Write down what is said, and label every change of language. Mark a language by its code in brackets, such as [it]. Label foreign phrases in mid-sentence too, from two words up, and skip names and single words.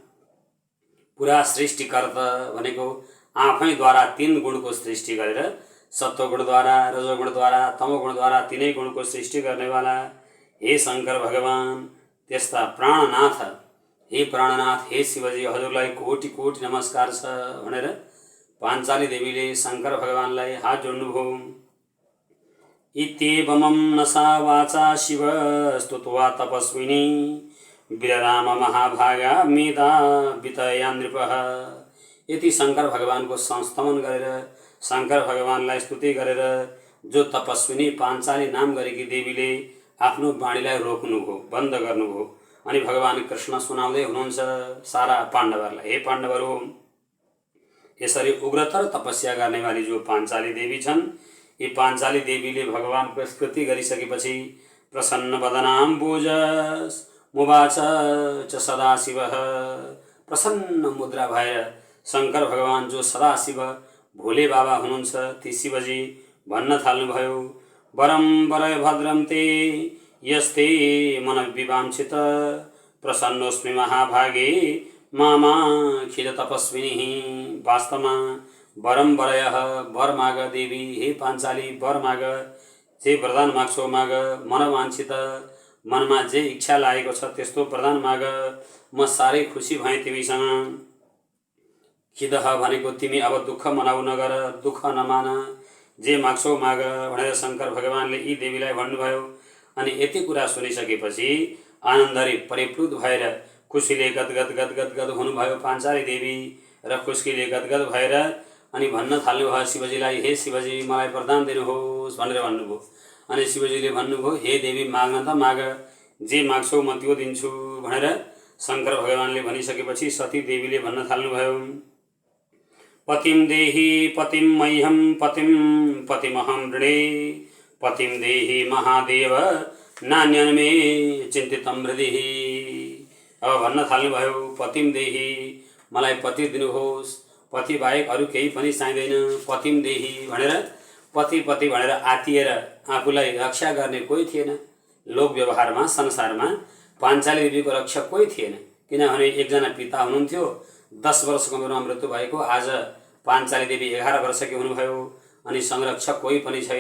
[ne] पुरा सृष्टिकर्त भनेको आफैद्वारा तीन गुणको सृष्टि गरेर, सत्वगुणद्वारा, रजोगुणद्वारा, तमोगुणद्वारा तीनै गुणको सृष्टि गर्नेवाला हे शंकर भगवान। त्यस्ता प्राणनाथ, हे प्राणनाथ, हे शिवजी, हजुरलाई कोटि कोटि नमस्कार छ भनेर पाञ्चाली देवीले शंकर भगवानलाई हात जोड्नुभयो। [sa] इत्येवमं नसा वाचा शिव स्तुत्वा तपस्विनी वीरराम महाभागा मेधा वितया नृपः। [ne] यति शंकर भगवानको संस्तमन गरेर, शंकर भगवानलाई स्तुति गरेर जो तपस्विनी पाञ्चाली नाम गरेकी देवीले आफ्नो वाणीलाई रोक्नुभयो, बन्द गर्नुभयो। अनि भगवान कृष्ण सुनाउँदै हुनुहुन्छ सारा पाण्डवहरूलाई, हे पाण्डवहरू, यसरी उग्रतर तपस्या गर्नेवाली जो पाञ्चाली देवी छन्, यी पाञ्चाली देवीले भगवानको स्तुति गरिसकेपछि [sa] प्रसन्न वदनाम्बुजस् मुवाच च सदाशिवः। [ne] प्रसन्न मुद्रा भएर शंकर भगवान जो सदाशिव भोले बाबा हुनुहुन्छ, ती शिवजी भन्न थाल्नुभयो, [sa] वरम वरय भद्रम ते यस्ते मन विवांछित प्रसन्नोस्मि महाभागे मामाखिल तपस्विनी। [ne] वास्तवमा [sa] वरम वरय, [ne] वर माग देवी, हे पाञ्चाली वर माग, जे वरदान माग्छौ माग, मनवांछित, मनमा जे इच्छा लागेको छ त्यस्तो वरदान माग, म साह्रै खुसी भएँ तिमीसँग। खिदह भनेको तिमी अब दुःख मनाउ नगर, दुःख नमान, जे माग्छौ माग भनेर शंकर भगवानले यी देवीलाई भन्नुभयो। अनि यति कुरा सुनिसकेपछि आनन्दले परिप्लुत भएर खुसीले गदगद गदगद गद हुनुभयो पाञ्चाली देवी। र खुसीले गदगद भएर अनि भन्न थाल्नुभयो शिवजीलाई, हे शिवजी मलाई वरदान दिनुहोस् भनेर भन्नुभयो। अनि शिवजीले भन्नुभयो, हे देवी माग्न त माग, जे माग्छौ म त्यो दिन्छु भनेर शंकर भगवानले भनिसकेपछि सती देवीले भन्न थाल्नुभयो, [sa] पतिम देहि पतिम मह्यम पतिम पतिमहम ऋणे पतिम देहि महादेव नान्यन मे चिन्तितम हृदि। [ne] अब भन्न थाल्नुभयो, [sa] पतिम देहि, [ne] मलाई पति दिनुहोस्, पति बाहेक अरू केही पनि चाहिँदैन, [sa] पतिम देहि [ne] भनेर पति पति भनेर आतिएर आफूलाई रक्षा गर्ने कोही थिएन। लोक व्यवहारमा संसारमा पाञ्चाली देवीको रक्षा कोही थिएन, किनभने एकजना पिता हुनुहुन्थ्यो, 10 वर्षको उमेरमा मृत्यु भएको, आज पाञ्चाली देवी 11 वर्षकी हुनुभयो अनि संरक्षक कोही पनि छैन।